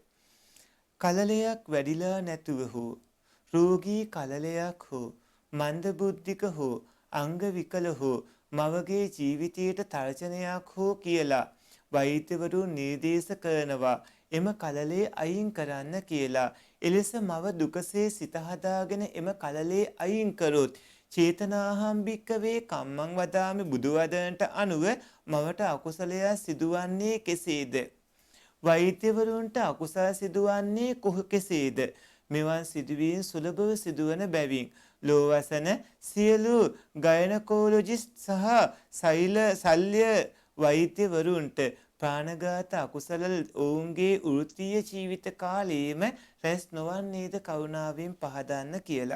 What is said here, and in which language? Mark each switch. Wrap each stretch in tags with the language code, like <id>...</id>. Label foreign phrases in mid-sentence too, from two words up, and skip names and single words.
<si>කලලයක් වැඩිලා නැතුව හෝ රෝගී කලලයක් හෝ මන්දබුද්ධික හෝ අංග විකල හෝ මවගේ ජීවිතයට තර්ජනයක් හෝ කියලා වෛද්‍යවරුන් නිර්දේශ කරනවා එම කලලේ අයින් කරන්න කියලා. එලෙස මව දුකසේ සිත හදාගෙන එම කලලේ අයින් කරොත්</si> <pi>චේතනාහම් භික්කවේ කම්මං වදාමි</pi> <si>බුදු වදනට අනුව මවට අකුසලයක් සිදුවන්නේ කෙසේද? වෛද්‍යවරුන්ට අකුසල සිදුවන්නේ කෙසේද? මෙවන් සිදුවීම් සුලභව සිදුවන බැවින් ලෝවසන සියලු ගයනකෝලොජිස්ට් සහ ශල්‍ය වෛද්‍යවරුන්ට ප්‍රාණඝාත අකුසල ඔවුන්ගේ වෘත්තීය ජීවිත කාලයේම රැස් නොවන්නේද කරුණාවෙන් පහදන්න කියලා.</si>